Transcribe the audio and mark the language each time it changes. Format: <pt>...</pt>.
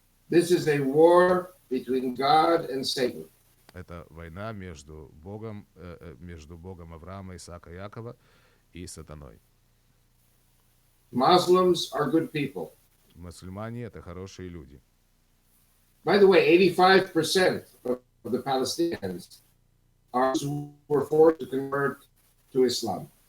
<en>This is a war between God and Satan.</en> <ru>Это война между Богом Авраама, Исаака, Якова и сатаной.</ru> <en>Muslims are good people.</en> <ru>Мусульмане — это хорошие люди.</ru> <en>By the way, 85% of the Palestinians were forced to convert to Islam.</en>